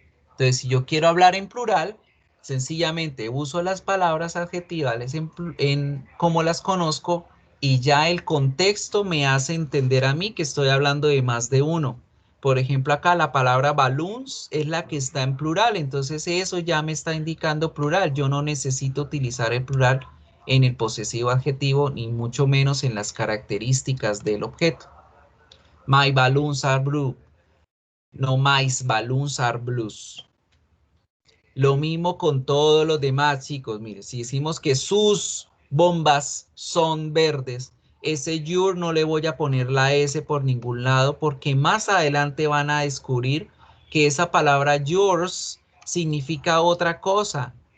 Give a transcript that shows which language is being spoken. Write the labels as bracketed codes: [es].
[es] Entonces, si yo quiero hablar en plural, sencillamente uso las palabras adjetivales como las conozco y ya el contexto me hace entender a mí que estoy hablando de más de uno. Por ejemplo, acá la palabra balloons es la que está en plural, entonces eso ya me está indicando plural. Yo no necesito utilizar el plural en el posesivo adjetivo, ni mucho menos en las características del objeto. [en] My balloons are blue. No, my balloons are blues. [es] Lo mismo con todos los demás, chicos. Mire, si decimos que sus bombas son verdes, ese your no le voy a poner la S por ningún lado, porque más adelante van a descubrir que esa palabra yours significa otra cosa.